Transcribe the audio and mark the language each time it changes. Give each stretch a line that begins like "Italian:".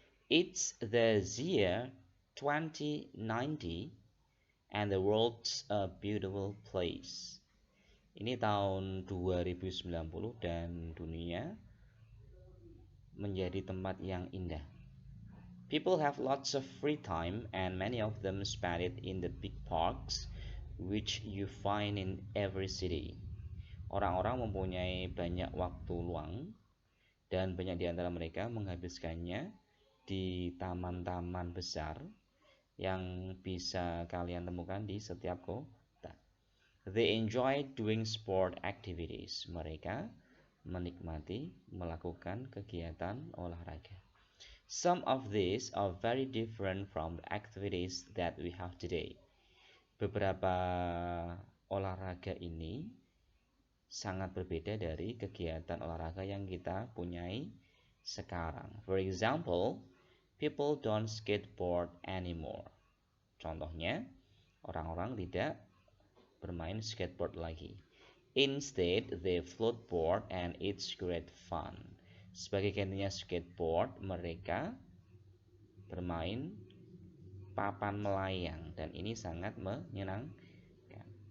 English: It's the year 2090 and the world's a beautiful place.
Indonesian: Ini tahun 2090 dan dunia menjadi tempat yang indah.
English: People have lots of free time and many of them spend it in the big parks which you find in every city.
Indonesian: Orang-orang mempunyai banyak waktu luang dan banyak di antara mereka menghabiskannya di taman-taman besar yang bisa kalian temukan di setiap kota.
English: They enjoy doing sport activities.
Indonesian: Mereka menikmati melakukan kegiatan olahraga.
English: Some of these are very different from the activities that we have today.
Indonesian: Beberapa olahraga ini sangat berbeda dari kegiatan olahraga yang kita punyai sekarang.
English: For example, people don't skateboard anymore.
Indonesian: Contohnya, orang-orang tidak bermain skateboard lagi.
English: Instead, they floatboard and it's great fun.
Indonesian: Sebagai gantinya skateboard, mereka bermain papan melayang dan ini sangat menyenangkan.